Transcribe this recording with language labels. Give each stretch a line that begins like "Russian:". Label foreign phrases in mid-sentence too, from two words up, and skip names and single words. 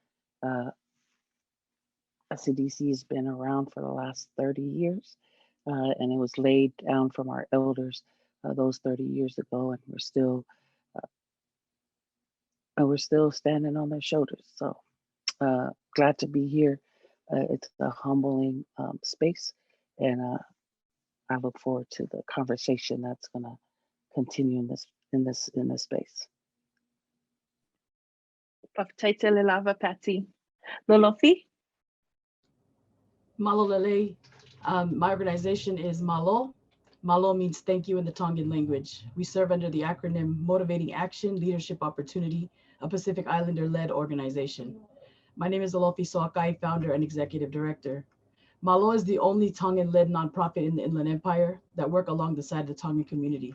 English: SCDC has been around for the last 30 years, and it was laid down from our elders those 30 years ago, and we're still standing on their shoulders. So glad to be here. It's a humbling space, and I look forward to the conversation that's going to continue in this space.
Tongan: Whakataitele lava, Patsy. Lolofi? Malo Lele.
English: My organization is Malo. Malo means thank you in the Tongan language. We serve under the acronym Motivating Action, Leadership Opportunity, a Pacific Islander-led organization. My name is Alofi Soakai, founder and executive director. Malo is the only Tongan-led nonprofit in the Inland Empire that work along the side of the Tongan community.